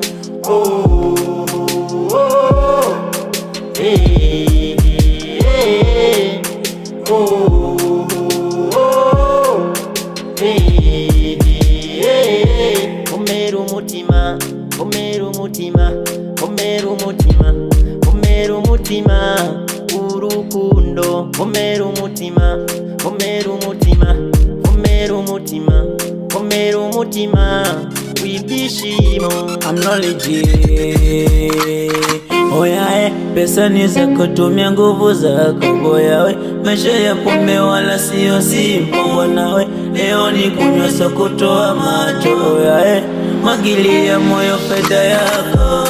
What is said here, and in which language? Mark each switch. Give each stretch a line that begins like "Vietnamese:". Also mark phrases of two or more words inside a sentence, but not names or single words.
Kinyarwanda: Vomera umutima, vomera umutima, vomera umutima, vomera umutima, urukundo, vomera umutima, vomera umutima, vomera umutima, vomera umutima, w'ibyishimo.
English: I'm Rolly G.
Swahili: Oya pesa ni zako, tumia nguvu zako boya we. Maisha ya pombe wala sio sipo nawe. Leo ni kunywa so kutoa macho. Oya magilia moyo fedha yako.